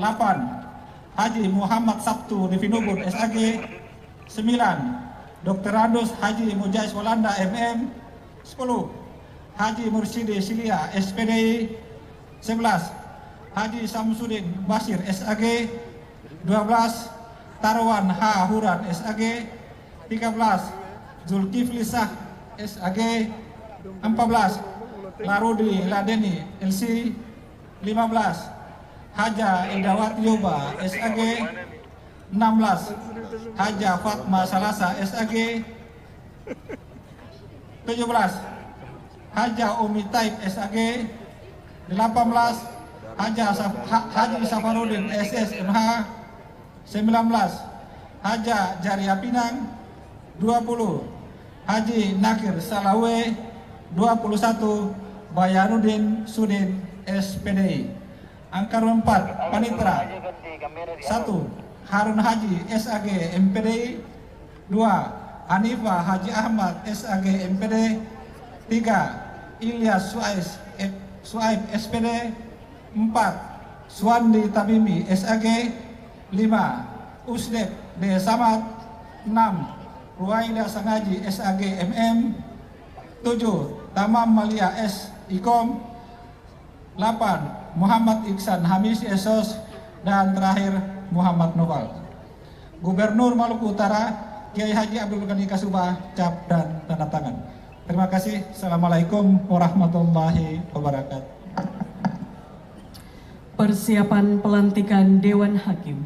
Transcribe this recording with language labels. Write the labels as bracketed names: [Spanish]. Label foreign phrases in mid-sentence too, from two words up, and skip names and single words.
[Indonesian] Haji Muhammad Sabtu Divinubun SAG. 9. Dr. Randus Haji Mujais Walanda MM. 10. Haji Mursidi Silia SPDI 11, Haji Samsudin Basir SAG 12, Tarwan H. Huran SAG 13, Zulkifli Sah SAG 14, Larudi Ladeni LC 15, Haja Indawati Yoba SAG 16, Haja Fatma Salasa SAG 17, Haja Umi Taib SAG 18, Haji Safarudin SSMH 19, Haja Jaria Pinang 20, Haji Nakir Salawe 21, Bayaruddin Sudin SPDI. Angka 4 Panitra 1, Harun Haji SAG MPDI 2, Hanifah Haji Ahmad SAG MPD 3, Ilyas Suaib SPD 4, Suwandi Tabimi SAG 5, Usdek D. Samad 6, Ruwaida Sangaji SAG MM 7, Tamam Malia S. Ikom 8, Muhammad Iksan Hamis Esos, dan terakhir Muhammad Noval. Gubernur Maluku Utara Kiai Haji Abdul Ghani Kasubah, cap dan tanda tangan. Terima kasih. [Arabic] السلام عليكم ورحمة الله وبركاته. [Indonesian] Persiapan pelantikan Dewan Hakim.